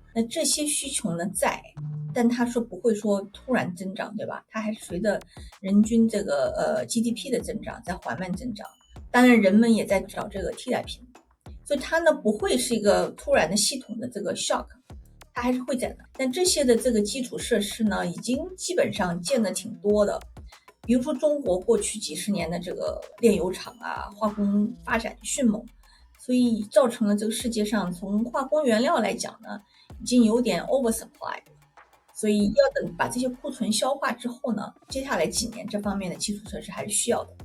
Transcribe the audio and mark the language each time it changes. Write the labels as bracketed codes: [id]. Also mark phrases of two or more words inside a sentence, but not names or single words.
[zh] 那這些需求呢在，但它說不會說突然增長，對吧？它還是隨着人均這個GDP 的增長在緩慢增長。當然人們也在找這個替代品，所以它呢不會是一個突然的系統的這個 shock， 它還是會在的。但這些的這個基礎設施呢已經基本上建得挺多的，比如說中國過去幾十年的這個煉油廠化工發展迅猛，所以造成了這個世界上從化工原料來講呢已經有點 oversupply， 所以要等把這些庫存消化之後呢，接下來幾年這方面的基礎設施還是需要的。